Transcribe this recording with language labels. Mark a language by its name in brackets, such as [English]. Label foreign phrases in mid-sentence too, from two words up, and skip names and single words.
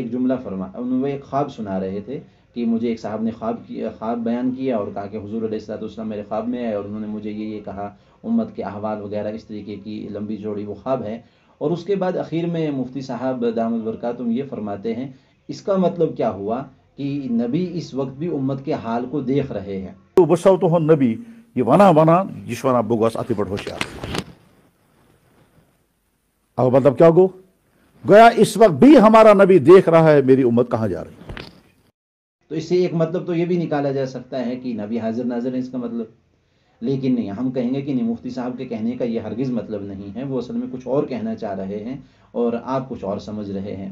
[Urdu] ایک جملہ فرمایا، انہوں نے ایک خواب سنا رہے تھے کہ مجھے ایک صاحب نے خواب بیان کیا اور کہا کہ حضور علیہ السلام میرے خواب میں آئے اور انہوں نے مجھے یہ کہا، امت کے احوال وغیرہ اس طریقے کی لمبی چوڑی وہ خواب ہے، اور اس کے بعد اخیر میں مفتی صاحب دامت برکاتہم یہ فرماتے ہیں اس کا مطلب کیا ہوا کہ نبی اس وقت بھی امت کے حال کو دیکھ رہے ہیں۔ [Kashmiri] بسو تہد نبی یہ ونان یہ ونان بہ گوس اتھ پہ ہوشیار، [Urdu] اب مطلب کیا گویا اس وقت بھی ہمارا نبی دیکھ رہا ہے میری امت کہاں جا رہی ہے۔ تو اس سے ایک مطلب تو یہ بھی نکالا جا سکتا ہے کہ نبی حاضر ناظر ہے اس کا مطلب، لیکن نہیں، ہم کہیں گے کہ نہیں، مفتی صاحب کے کہنے کا یہ ہرگز مطلب نہیں ہے، وہ اصل میں کچھ اور کہنا چاہ رہے ہیں اور آپ کچھ اور سمجھ رہے ہیں۔